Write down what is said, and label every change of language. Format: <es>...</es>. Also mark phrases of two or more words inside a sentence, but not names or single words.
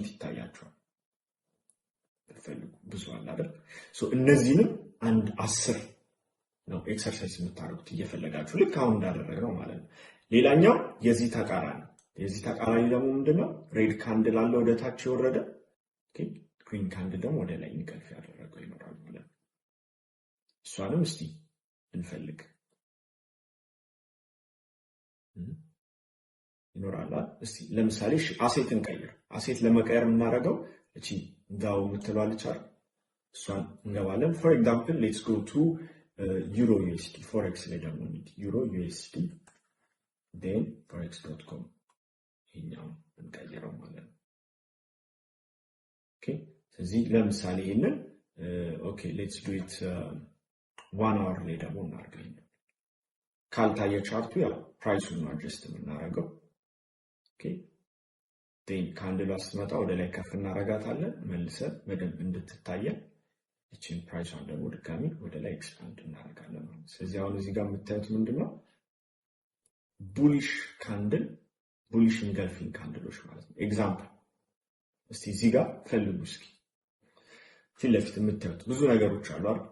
<am>ይታያቸዋል ፈልጉ ብዙ አለ አይደል እነዚህንም አንድ 10 ነው ኤክሰርሳይዝ የምታደርጉት እየፈለጋችሁ ልክ አሁን እንዳደረግነው ማለት ነው ሌላኛው የዚህ ተቃራኒ ደግሞ ምንድነው</am> <en>red candle</en> <am>አለ ወደ ታች የወረደ ኦኬ</am> <en>green candle</en> <am>ደግሞ ወደ ላይ እንቀልፍ ያደረገው ይኖራል ማለት ነው እሷንም እስቲ እንፈልግ ይኖራል እስቲ ለምሳሌ አሴት እንቀይር አሴት ለመቀየር የምናደርገው እቺ ዳው የምትሏለች አይደል እሷን እንገባለን</am> <en>for example let's go to euro USD forex</en> <am>ላይ ደግሞ</am> <en>euro USD then forex.com</en> <am>ይሄኛው እንቀይረው ማለት ነው ኦኬ ስለዚህ ለምሳሌ ይሄንን ኦኬ</am> <en>let's do it 1 hour</en> <am>ላይ ደግሞ እናርገኝ ካልታየ ቻርቱ ያው ፕራይሱን ነው አድጀስት የምናደርገው ኦኬ then ካንድሏ ስትመጣ ወደ ላይ ከፍ እናረጋታለን መልሰን በደንብ እንድትታየን እቺን ፕራይሷን ደግሞ ድጋሚ ወደ ላይ ኤክስፓንድ እናደርጋለን ማለት ስለዚህ አሁን እዚህ ጋር የምታዩት ምንድነው</am> <en>bullish candle bullish engulfing candles</en> <am>ማለት ነው ኤግዛምፕል እስቲ እዚህ ጋር ፈልጉ እስኪ ፊት ለፊት የምታዩት ብዙ ነገሮች አሉ</am>